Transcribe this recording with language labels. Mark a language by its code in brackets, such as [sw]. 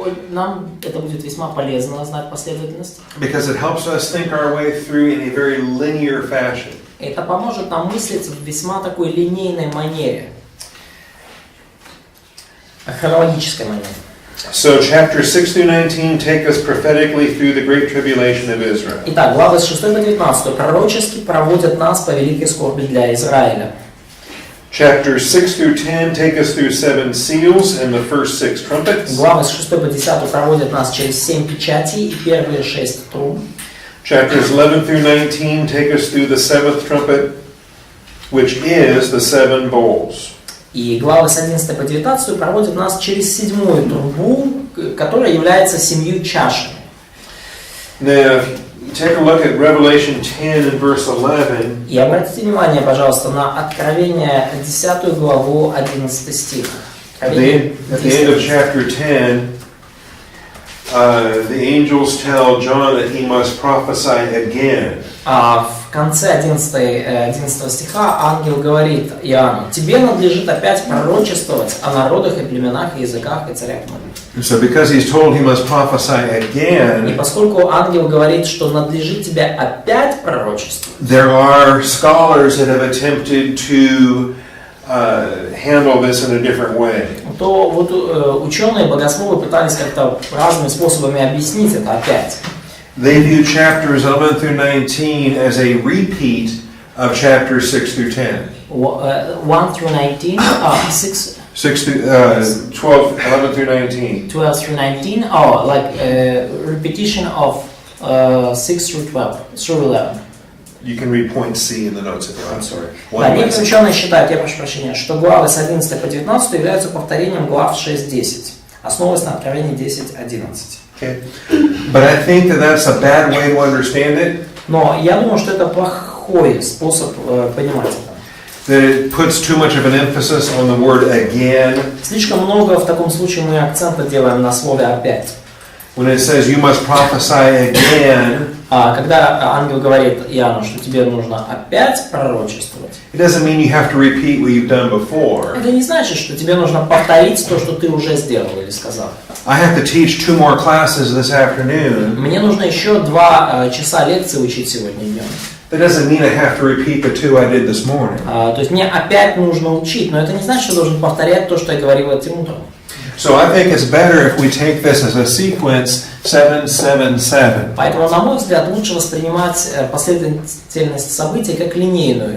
[ru] Нам это будет весьма полезно знать последовательность. [en] Because it helps us think our way through in a very linear fashion. [ru] Это поможет нам мыслить в весьма такой линейной манере. Хронологической манере. [en] So chapters 6 through 19 take us prophetically through the great tribulation of Israel. [ru] Итак, главы с 6 по 19 пророчески проводят нас по великой скорби для Израиля. [en] Chapters 6 through 10 take us through 7 seals and the first 6 trumpets. [ru] Главы с 6 по 10 проводят нас через 7 печатей и первые 6 труб. [en] Chapters 11 through 19 take us through the 7th trumpet, which is the 7 bowls. [ru] И главы с 11 по 19 проводят нас через 7-ю трубу, которая является 7 чашами. [en] Now, take a look at Revelation 10 and verse 11. [ru] И обратите внимание, пожалуйста, на Откровение 10 главу 11 стих. [en] At the end of chapter 10, the angels tell John that he must prophesy again. [ru] В конце 11 стиха ангел говорит Иоанну: тебе надлежит опять пророчествовать о народах и племенах, и языках, и царях многих. [en] So because he's told he must prophesy again, [ru] И поскольку ангел говорит, что надлежит тебе опять пророчествовать, [en] there are scholars that have attempted to handle this in a different way. [ru] то вот ученые, богословы пытались как-то разными способами объяснить это опять. [en] They view chapters 11 through 19 as a repeat of chapters 6 through 10. 1 through 19, 6 through 12, 11 through 19. 12 through 19, like repetition of 6 through 12, through 11. You can read point C in the notes if you want. I'm sorry. [ru] Да, некоторые ученые считают, я прошу прощения, что главы с 11 по 19 являются повторением глав 6-10, основываясь на Откровении 10-11. [en] Okay. But I think that that's a bad way to understand it. [ru] Но я думаю, что это плохой способ понимать это. [en] That it puts too much of an emphasis on the word again. [ru] Слишком много в таком случае мы акцента делаем на слове «опять». [en] When it says you must prophesy again, [ru] когда ангел говорит Иоанну, что тебе нужно опять пророчествовать, [en] it doesn't mean you have to repeat what you've done before. [ru] это не значит, что тебе нужно повторить то, что ты уже сделал или сказал. [en] I have to teach 2 more classes this afternoon. [ru] Мне нужно еще 2 часа лекции учить сегодня днем. [en] That doesn't mean I have to repeat the two I did this morning. [ru] То есть мне опять нужно учить, но это не значит, что я должен повторять то, что я говорил этим утром. [en] So I think it's better if we take this as a sequence 7-7-7. [ru] Поэтому, на мой взгляд, лучше воспринимать последовательность событий как линейную.